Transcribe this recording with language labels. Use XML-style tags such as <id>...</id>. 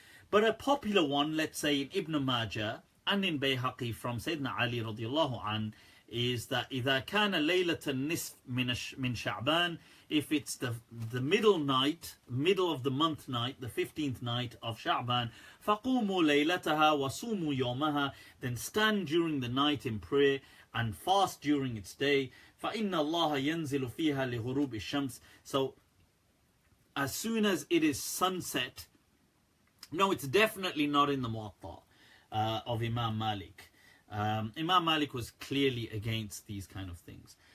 <en>But a popular one, let's say in Ibn Majah and in Bayhaqi from Sayyidina Ali radiallahu an, is that</en> <ar>إذا كان ليلة النصف من شعبان,</ar> <en>if it's the middle night, middle of the month night, the 15th night of Sha'ban,</en> <ar>فقوموا ليلتها وصوموا يومها,</ar> <en>then stand during the night in prayer and fast during its day.</en> <ar>فإن الله ينزل فيها لغروب الشمس.</ar> <en>So as soon as it is sunset, no, it's definitely not in the Muwatta of Imam Malik. Imam Malik was clearly against these kind of things.</en>